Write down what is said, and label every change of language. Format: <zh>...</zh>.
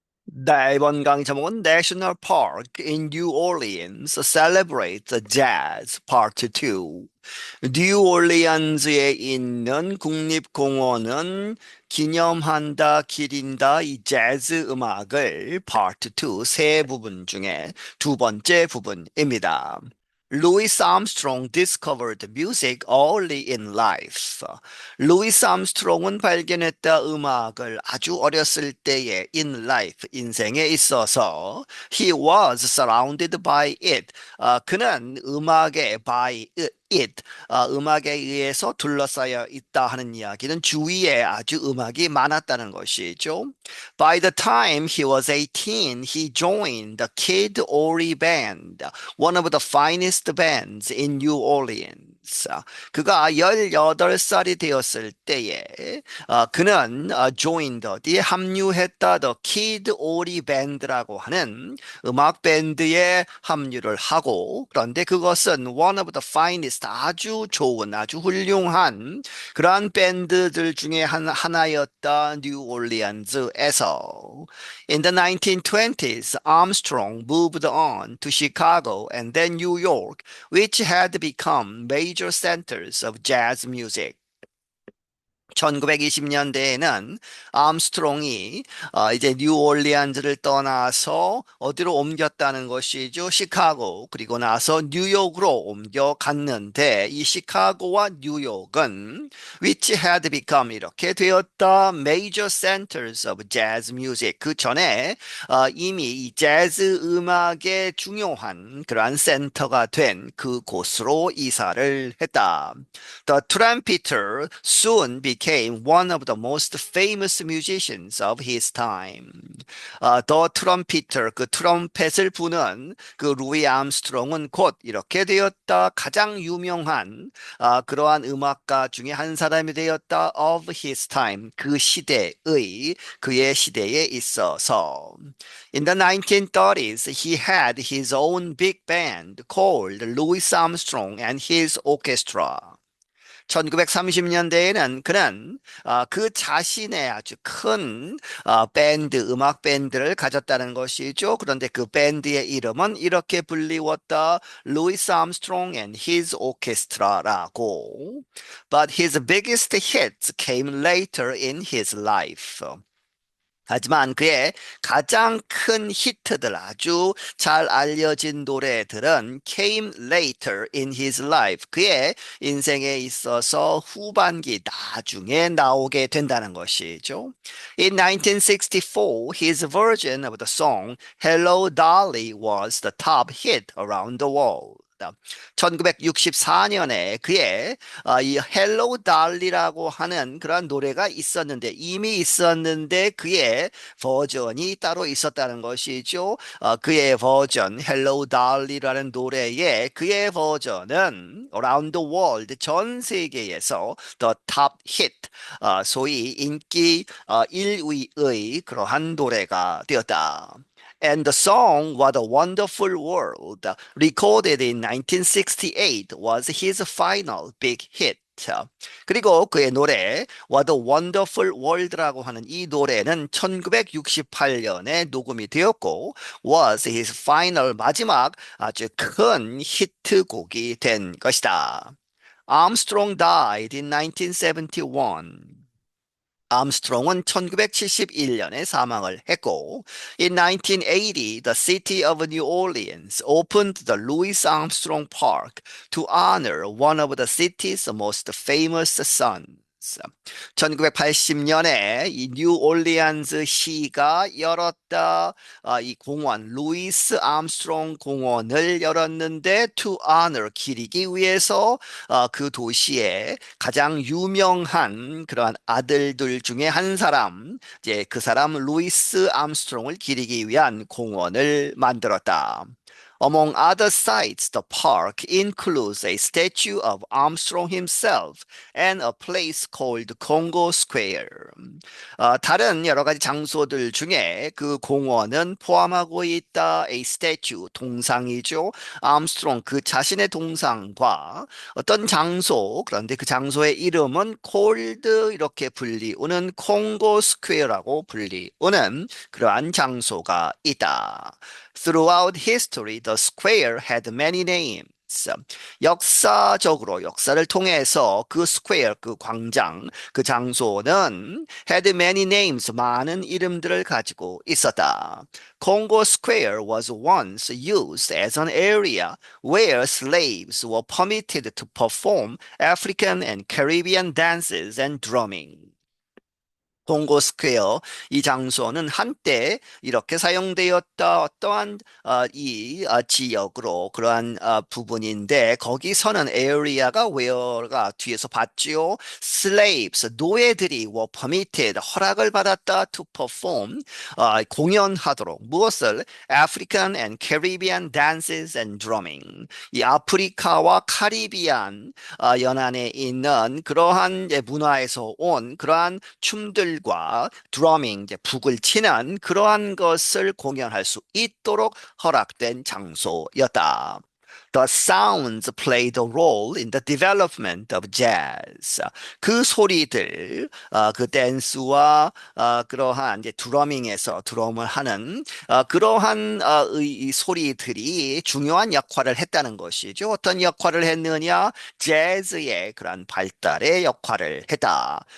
<ko>네, 이번 강의 제목은</ko> <en>National Park in New Orleans Celebrates Jazz Part 2.</en> <ko>뉴올리언즈에 있는 국립공원은 기념한다, 기린다 이 재즈 음악을 Part 2 세 부분 중에 두 번째 부분입니다.</ko> <en>Louis Armstrong discovered music early in life.</en> <ko>루이스 암스트롱은 발견했다 음악을 아주 어렸을 때에</ko> <en>in life</en> <ko>인생에 있어서</ko> <en>he was surrounded by it.</en> <ko>그는 음악에</ko> <en>by it</en> <ko>음악에 의해서 둘러싸여 있다 하는 이야기는 주위에 아주 음악이 많았다는 것이죠.</ko> <en>By the time he was 18, he joined the Kid Ory Band, one of the finest bands in New Orleans.</en> <ko>그가 18살이 되었을 때에 그는</ko> <en>joined,</en> <ko>어디에 합류했다, the Kid Ory Band라고 하는 음악 밴드에 합류를 하고 그런데 그것은</ko> <en>one of the finest,</en> <ko>아주 좋은, 아주 훌륭한 그러한 밴드들 중에 하나였다, 뉴올리언즈에서.</ko> <en>In the 1920s, Armstrong moved on to Chicago and then New York, which had become major centers of jazz music.</en> <ko>1920년대에는 암스트롱이 이제 뉴올리언즈를 떠나서 어디로 옮겼다는 것이죠. 시카고 그리고 나서 뉴욕으로 옮겨갔는데 이 시카고와 뉴욕은</ko> <en>which had become</en> <ko>이렇게 되었다</ko> <en>major centers of jazz music.</en> <ko>그 전에 이미 이 재즈 음악의 중요한 그러한 센터가 된 그곳으로 이사를 했다.</ko> <en>The trumpeter soon became one of the most famous musicians of his time. The trumpeter,</en> <ko>그 트럼펫을 부는 그 루이 암스트롱은 곧 이렇게 되었다. 가장 유명한 그러한 음악가 중에 한 사람이 되었다.</ko> <en>Of his time,</en> <ko>그 시대의, 그의 시대에 있어서.</ko> <en>In the 1930s, he had his own big band called Louis Armstrong and his Orchestra.</en> <ko>1930년대에는 그는 그 자신의 아주 큰 밴드, 음악 밴드를 가졌다는 것이죠. 그런데 그 밴드의 이름은 이렇게 불리웠다. Louis Armstrong and his Orchestra라고.</ko> <en>But his biggest hits came later in his life.</en> <ko>하지만 그의 가장 큰 히트들, 아주 잘 알려진 노래들은</ko> <en>came later in his life.</en> <ko>그의 인생에 있어서 후반기 나중에 나오게 된다는 것이죠.</ko> <en>In 1964, his version of the song Hello Dolly was the top hit around the world.</en> <ko>1964년에 그의 이 헬로 달리라고 하는 그런 노래가 있었는데 이미 있었는데 그의 버전이 따로 있었다는 것이죠. 그의 버전 헬로 달리라는 노래의 그의 버전은</ko> <en>around the world,</en> <ko>전 세계에서</ko> <en>the top hit,</en> <ko>소위 인기 1위의 그러한 노래가 되었다.</ko> <en>And the song What a Wonderful World, recorded in 1968, was his final big hit.</en> <ko>그리고 그의 노래 What a Wonderful World라고 하는 이 노래는 1968년에 녹음이 되었고</ko> <en>was his final,</en> <ko>마지막 아주 큰 히트곡이 된 것이다.</ko> <en>Armstrong died in 1971.</en> <ko>암스트롱은 1971년에 사망을 했고,</ko> <en>in 1980, the city of New Orleans opened the Louis Armstrong Park to honor one of the city's most famous sons.</en> <ko>1980년에 이 뉴올리언즈 시가 열었다. 이 공원, 루이스 암스트롱 공원을 열었는데</ko> <en>to honor,</en> <ko>기리기 위해서 그 도시의 가장 유명한 그러한 아들들 중에 한 사람, 이제 그 사람 루이스 암스트롱을 기리기 위한 공원을 만들었다.</ko> <en>Among other sites, the park includes a statue of Armstrong himself and a place called Congo Square.</en> <ko>다른 여러 가지 장소들 중에 그 공원은 포함하고 있다.</ko> <en>A statue,</en> <ko>동상이죠. 암스트롱, 그 자신의 동상과 어떤 장소, 그런데 그 장소의 이름은 콜드 이렇게 불리우는 콩고 스퀘어라고 불리우는 그러한 장소가 있다.</ko> <en>Throughout history, the square had many names.</en> <ko>역사적으로 역사를 통해서 그 스퀘어, 그 광장, 그 장소는</ko> <en>had many names,</en> <ko>많은 이름들을 가지고 있었다.</ko> <en>Congo Square was once used as an area where slaves were permitted to perform African and Caribbean dances and drumming.</en> <ko>동고 스퀘어 이 장소는 한때 이렇게 사용되었다 어떠한 지역으로 그러한 부분인데 거기서는 area가 where가 뒤에서 봤지요.</ko> <en>slaves</en> <ko>노예들이</ko> <en>were permitted</en> <ko>허락을 받았다</ko> <en>to perform</en> <ko>공연하도록 무엇을</ko> <en>African and Caribbean dances and drumming</en> <ko>이 아프리카와 카리비안 연안에 있는 그러한 이제 문화에서 온 그러한 춤들과 드러밍, 이제 북을 치는 그러한 것을 공연할 수 있도록 허락된 장소였다.</ko> <en>The sounds played a role in the development of jazz.</en> <ko>그 소리들, 그 댄스와 그러한 이제 드러밍에서 드럼을 하는 그러한 이 소리들이 중요한 역할을 했다는 것이죠. 어떤 역할을 했느냐? 재즈의 그런 발달의 역할을 했다.</ko>